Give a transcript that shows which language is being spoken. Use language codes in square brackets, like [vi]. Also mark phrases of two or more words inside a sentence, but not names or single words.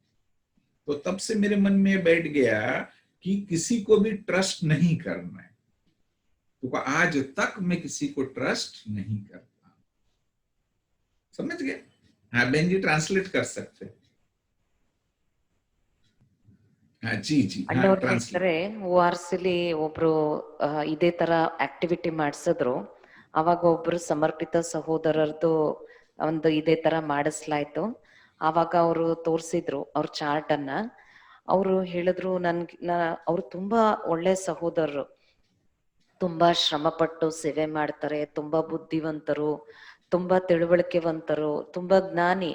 [hi] तो तब से मेरे मन में बैठ गया कि किसी को भी ट्रस्ट नहीं करना है। तो तो आज तक मैं किसी को ट्रस्ट नहीं करता। समझ गए? हाँ बहन जी ट्रांसलेट कर सकते हैं। हाँ जी जी हाँ ಅಣ್ಣವ್ರು ट्रांसलेट। [kn] ಹೇಳ್ತಾರೆ ORCಲಿ ಒಬ್ರು ಇದೇ ತರ ಆಕ್ಟಿವಿಟಿ ಮಾಡಿಸಿದ್ರು. ಅವಾಗ ಒಬ್ರು ಸಮರ್ಪಿತ ಸಹೋದರರದು ಒಂದು ಇದೇ ತರ ಮಾಡಿಸ್ಲಾಯ್ತು. ಆವಾಗ ಅವರು ತೋರ್ಸಿದ್ರು ಅವ್ರ ಚಾರ್ಟ್ ಅನ್ನ. ಅವರು ಹೇಳಿದ್ರು ಅವ್ರು ತುಂಬಾ ಒಳ್ಳೆ ಸಹೋದರರು, ತುಂಬಾ ಶ್ರಮಪಟ್ಟು ಸೇವೆ ಮಾಡ್ತಾರೆ, ತುಂಬಾ ಬುದ್ಧಿವಂತರು, ತುಂಬಾ ತಿಳುವಳಿಕೆವಂತರು, ತುಂಬಾ ಜ್ಞಾನಿ.